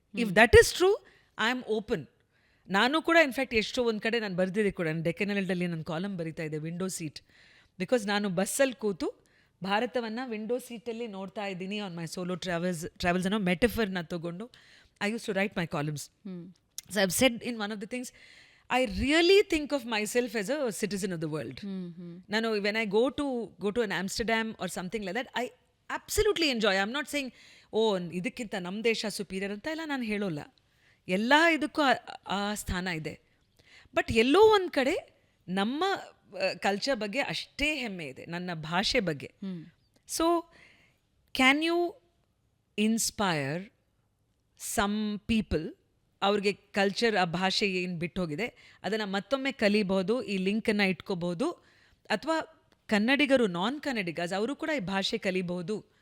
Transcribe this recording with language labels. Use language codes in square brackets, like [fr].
[en] If that is true, I am open. [kn] ನಾನು ಕೂಡ in fact ಎಷ್ಟೋ ಒಂದು ಕಡೆ ನಾನು ಬರೆದಿದ್ದೆ ಕೂಡ, ನಾನು ಡೆಕ್ಕನ್ ಹೆರಾಲ್ಡಲ್ಲಿ ನನ್ನ ಕಾಲಮ್ ಬರೀತಾ ಇದ್ದೆ, ವಿಂಡೋ ಸೀಟ್. ಬಿಕಾಸ್ ನಾನು ಬಸ್ಸಲ್ಲಿ ಕೂತು ಭಾರತವನ್ನು ವಿಂಡೋ ಸೀಟಲ್ಲಿ ನೋಡ್ತಾ ಇದ್ದೀನಿ [en] on my solo travels [kn] ಅನ್ನೋ ಮೆಟಫರ್ನ ತಗೊಂಡು [en] I use to write my columns. So I've said in one of the things, I really think of myself as a citizen of the world. Nano, when I go to an Amsterdam or something like that, I absolutely enjoy. I'm not saying, oh, [kn] ಇದಕ್ಕಿಂತ ನಮ್ಮ ದೇಶ superior ಅಂತ ಎಲ್ಲ ನಾನು ಹೇಳೋಲ್ಲ. ಎಲ್ಲ ಇದಕ್ಕೂ ಆ ಸ್ಥಾನ ಇದೆ. ಬಟ್ ಎಲ್ಲೋ ಒಂದು ಕಡೆ ನಮ್ಮ ಕಲ್ಚರ್ ಬಗ್ಗೆ ಅಷ್ಟೇ ಹೆಮ್ಮೆ ಇದೆ, ನನ್ನ ಭಾಷೆ ಬಗ್ಗೆ. [en] so can you inspire some people, [kn] ಅವ್ರಿಗೆ ಕಲ್ಚರ್, ಆ ಭಾಷೆ ಏನು ಬಿಟ್ಟು ಹೋಗಿದೆ ಅದನ್ನು ಮತ್ತೊಮ್ಮೆ ಕಲಿಬಹುದು, ಈ ಲಿಂಕನ್ನು ಇಟ್ಕೋಬಹುದು, ಅಥವಾ ಕನ್ನಡಿಗರು, ನಾನ್ ಕನ್ನಡಿಗರ್ಸ್ ಅವರು ಕೂಡ ಈ ಭಾಷೆ ಕಲಿಬಹುದು.